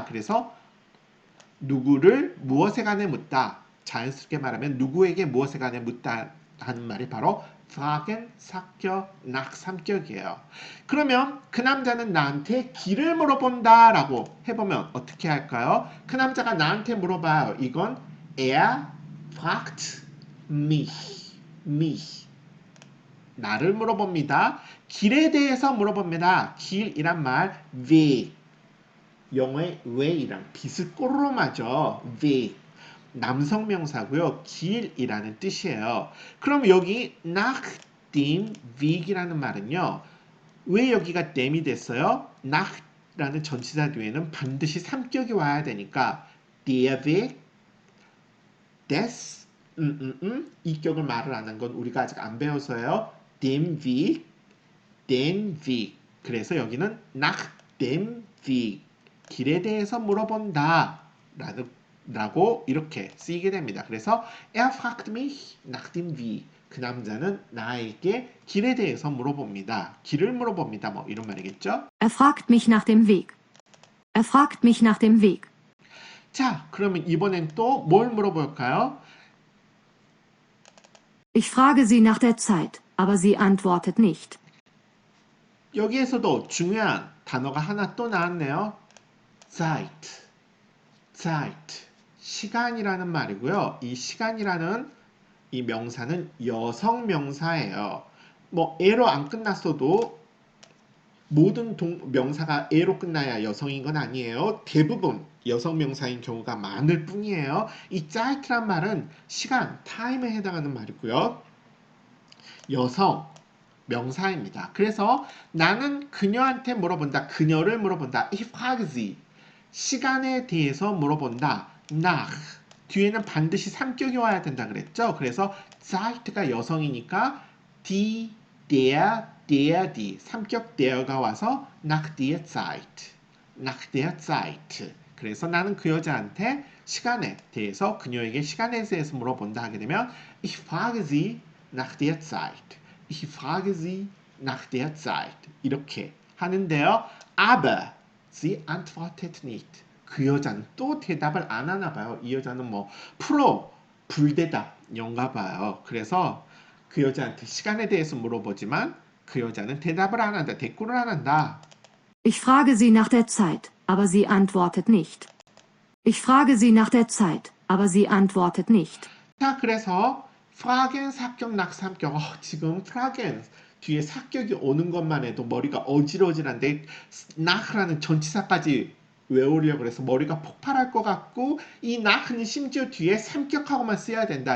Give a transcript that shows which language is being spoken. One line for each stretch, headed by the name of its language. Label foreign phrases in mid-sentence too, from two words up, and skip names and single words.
Korean: 그래서 누구를 무엇에 관해 묻다. 자연스럽게 말하면 누구에게 무엇에 관해 묻다 하는 말이 바로 fragen, 사격, nach 삼격이에요. 그러면 그 남자는 나한테 길을 물어본다 라고 해보면 어떻게 할까요? 그 남자가 나한테 물어봐요.
German: 이건 er fragt mich.
Korean: 나를 물어봅니다. 길에 대해서 물어봅니다. 길이란 말 Weg. 영어의 way랑 비슷 꼬르르 맞아. Weg. 남성 명사고요. 길이라는 뜻이에요. 그럼 여기
German: nach dem Weg
Korean: 이라는 말은요. 왜 여기가 them이 됐어요? nach라는 전치사 뒤에는 반드시 삼격이 와야 되니까
German: der Weg, des
Korean: 이 격을 말을 안 한 건 우리가 아직 안 배워서요.
German: dem Weg, den Weg.
Korean: 그래서 여기는
German: nach dem Weg.
Korean: 길에 대해서 물어본다. 라고 이렇게 쓰이게 됩니다.
German: 그래서 er fragt mich nach dem Weg.
Korean: 그 남자는 나에게 길에 대해서 물어봅니다. 길을 물어봅니다. 뭐 이런 말이겠죠?
German: Er fragt mich nach dem Weg. Er fragt mich nach dem Weg.
Korean: 자, 그러면 이번엔 또 뭘 물어볼까요?
German: Ich frage sie nach der Zeit, aber sie antwortet nicht.
Korean: 여기에서도 중요한 단어가 하나 또 나왔네요. Zeit. 시간이라는 말이고요. 이 시간이라는 이 명사는 여성 명사예요. 뭐 에로 안 끝났어도 모든 명사가 에로 끝나야 여성인 건 아니에요. 대부분 여성 명사인 경우가 많을 뿐이에요. 이 Zeit란 말은 시간, time에 해당하는 말이고요. 여성 명사입니다. 그래서 나는 그녀한테 물어본다. 그녀를 물어본다.
German: Ich frage sie.
Korean: 시간에 대해서 물어본다. nach. 뒤에는 반드시 삼격이 와야 된다 그랬죠? 그래서 zeit가 여성이니까
German: die, der, die
Korean: 삼격 der가 와서
German: nach der Zeit, nach der Zeit.
Korean: 그래서 나는 그 여자한테 시간에 대해서 그녀에게 시간에 대해서 물어본다 하게 되면
German: ich frage sie nach der Zeit. Ich frage sie nach der Zeit.
Korean: 이렇게 하는데요.
German: Aber sie antwortet nicht.
Korean: 그 여자는 또 대답을 안 하나 봐요. 이 여자는 뭐 프로 불대답인가 봐요. 그래서 그 여자한테 시간에 대해서 물어보지만 그 여자는 대답을 안 한다. 대꾸를 안 한다.
German: Ich frage sie nach der Zeit, aber sie antwortet nicht. Ich frage sie nach der Zeit, aber sie antwortet nicht.
Korean: 자, 그래서 fragen 사격 낙삼격. 지금 fragen 뒤에 사격이 오는 것만 해도 머리가 어질어질한데 nach라는 전치사까지 외우려고 해서 머리가 폭발할 것 같고 이 nach는 심지어 뒤에 삼격하고만 써야 된다.